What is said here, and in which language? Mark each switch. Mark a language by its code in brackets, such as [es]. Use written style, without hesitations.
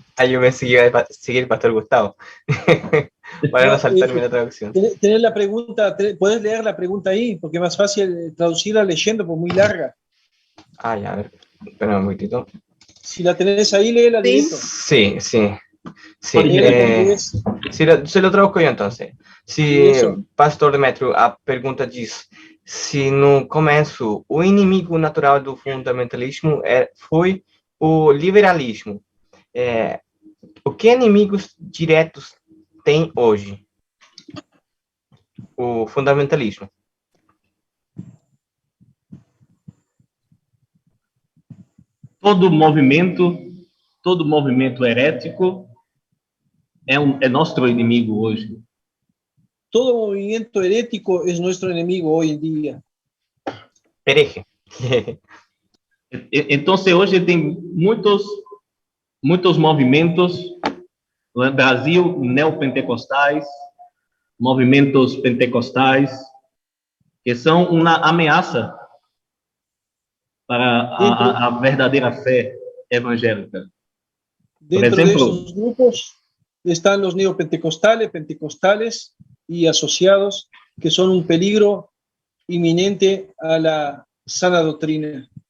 [es] Yo me seguí el pastor Gustavo para no saltarme la traducción. Tener la pregunta, puedes leer la pregunta ahí, porque es más fácil traducirla leyendo, pues muy larga. Ya, a ver, espérame un momentito. Si la tenés ahí, léela directo. Sí. Se lo traduzco yo entonces. [pt] Se pastor Demetrio, a pergunta diz: se no começo o inimigo natural do fundamentalismo foi o liberalismo, o que inimigos diretos tem hoje o fundamentalismo? Todo movimento herético é nosso inimigo hoje. [es] Todo movimiento herético es nuestro enemigo hoy en día. Hereje. [pt] Então, hoje tem muitos movimentos no Brasil, neopentecostais, movimentos pentecostais, que são uma ameaça para a verdadeira fé evangélica. [es] Dentro de esos grupos están los neopentecostales, pentecostales y asociados, que son un peligro inminente a la sana doctrina.